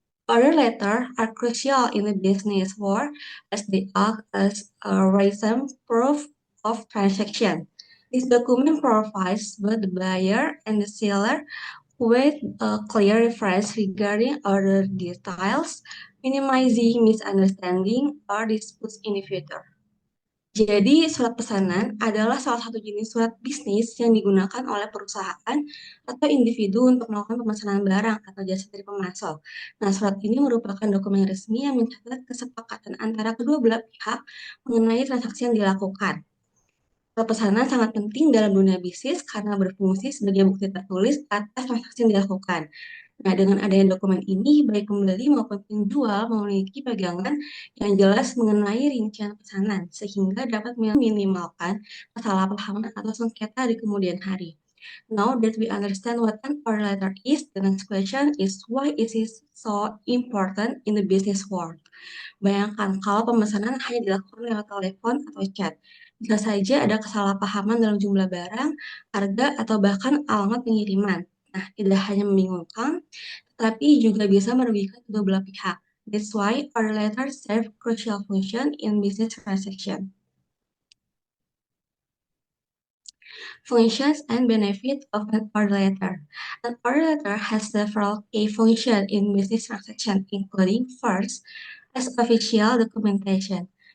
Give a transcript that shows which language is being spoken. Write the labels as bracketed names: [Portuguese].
[English] Order letters are crucial in the business world as they act as a written proof of transaction. This document provides both the buyer and the seller with a clear reference regarding order details, minimizing misunderstanding or disputes in the future. [Indonesian] Jadi, surat pesanan adalah salah satu jenis surat bisnis yang digunakan oleh perusahaan atau individu untuk melakukan pemesanan barang atau jasa dari pemasok. Nah, surat ini merupakan dokumen resmi yang mencatat kesepakatan antara kedua belah pihak mengenai transaksi yang dilakukan. Surat pesanan sangat penting dalam dunia bisnis karena berfungsi sebagai bukti tertulis atas transaksi yang dilakukan. Nah, dengan adanya dokumen ini, baik pembeli maupun penjual memiliki pegangan yang jelas mengenai rincian pesanan, sehingga dapat meminimalkan kesalahpahaman atau sengketa di kemudian hari. [English] Now that we understand what an order letter is, the next question is why is it so important in the business world? [Indonesian] Bayangkan kalau pemesanan hanya dilakukan lewat telepon atau chat. Bisa saja ada kesalahpahaman dalam jumlah barang, harga, atau bahkan alamat pengiriman. Nah, tidak hanya membingungkan, tetapi juga bisa merugikan kedua belah pihak. [English] That's why order letters serve crucial function in business transaction. Functions and benefits of an order letter. An order letter has several key functions in business transaction, including first, as official documentation.